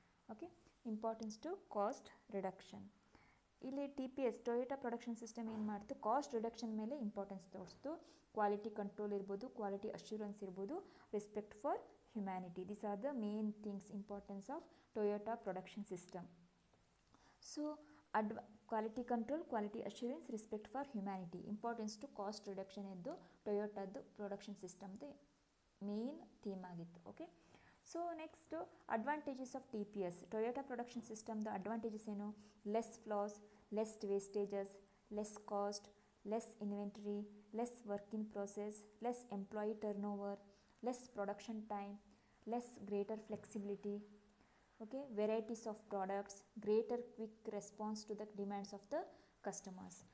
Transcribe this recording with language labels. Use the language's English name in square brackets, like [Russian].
[English] Okay, importance to cost reduction. [Kannada] ಇಲ್ಲಿ TPS, Toyota production system ಏನು ಮಾಡ್ತು? ಕಾಸ್ಟ್ ರಿಡಕ್ಷನ್ ಮೇಲೆ ಇಂಪಾರ್ಟೆನ್ಸ್ ತೋರಿಸ್ತು. [English] quality control [Kannada] ಇರ್ಬೋದು, [English] Quality assurance ಇರ್ಬೋದು, respect for humanity. These are the main things, importance of Toyota production system. So quality control, quality assurance, respect for humanity, importance to cost reduction [Kannada] ಎಂದು [English] ಟೊಯೋಟಾದ್ದು ಪ್ರೊಡಕ್ಷನ್ ಸಿಸ್ಟಮ್ದು main theme [Kannada] ಆಗಿತ್ತು. [English] okay, so next advantages of TPS, Toyota production ಸಿಸ್ಟಮ್ದು advantages [Kannada] ಏನು? [English] Less flaws, less wastages, less cost, less inventory, less work in process, less employee turnover, less production time, less greater flexibility. Okay, varieties of products, greater quick response to the demands of the customers.